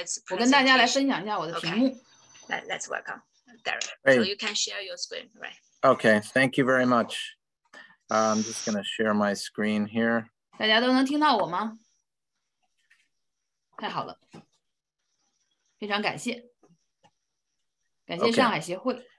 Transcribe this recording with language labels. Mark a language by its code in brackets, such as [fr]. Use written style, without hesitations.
[zh] 我跟大家来分享一下我的屏幕。 [en] Let's welcome Daren. So you can share your screen, right? Okay, thank you very much. I'm just going to share my screen here. [zh] 大家都能听到我吗？太好了，非常感谢，感谢上海协会。